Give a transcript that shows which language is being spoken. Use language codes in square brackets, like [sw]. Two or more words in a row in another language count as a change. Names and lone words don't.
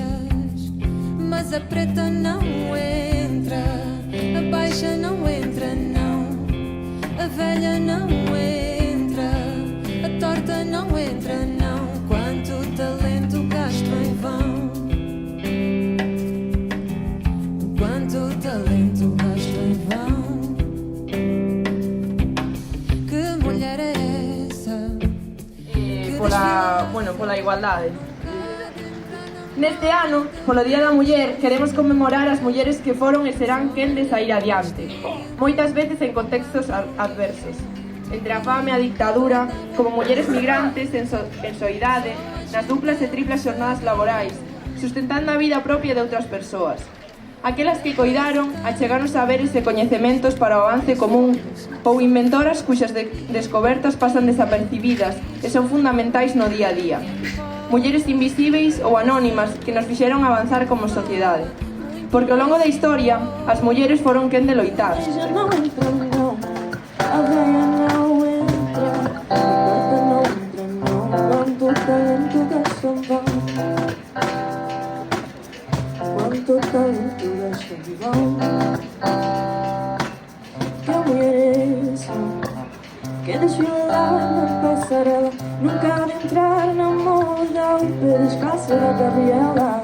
[pt] Mas a preta não entra, a baixa não entra não, a velha não entra, a torta não entra não. Quanto talento gasto em vão, quanto talento gasto em vão. Que mulher é essa? [gl] Pola igualdade. Neste ano, polo Día da Muller, queremos conmemorar as mulleres que foron e serán quen de sair adiante, moitas veces en contextos adversos, entre a fame e a dictadura, como mulleres migrantes en soidade, nas duplas e triplas xornadas laborais, sustentando a vida propia de outras persoas. Aquelas que coidaron, achegaron saberes e coñecementos para o avance común, ou inventoras cuxas descobertas pasan desapercibidas e son fundamentais no día a día. Mulleres invisíveis ou anónimas que nos fixeron avanzar como sociedade. Porque ao longo da historia, as mulleres foron quen de loitar. [pt] ella não entra não, a velha não entra, a preta não entra não. Quanto talento gasto em vão, quanto talento gasto em vão. Que mulher é essa que desfila na passarela, nunca de entrar na moda e pé descalça da Gabriela.